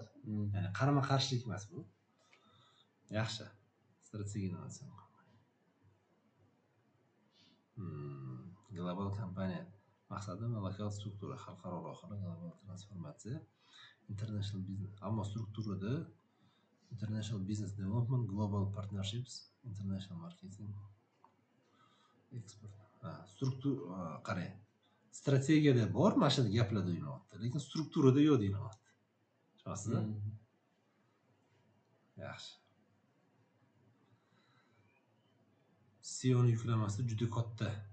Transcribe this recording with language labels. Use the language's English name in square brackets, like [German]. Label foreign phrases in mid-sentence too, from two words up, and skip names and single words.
[Uzbek] Ya'ni qarama-qarshilik emas bu. Yaxshi. Strategik innovatsion. Global kompaniya maqsadi va lokal struktura, xalqaro loyihalar, global transformatsiya, [English] international business. [Uzbek] Ammo strukturada [English] international business development, global partnerships, international marketing, export. [Uzbek] Qarang. Strategiyada bor, mana shu gaplarda deyilyapti, lekin strukturada yo'q deyilyapti. Tushunasizmi? Yaxshi. SEO yuklamasi juda katta.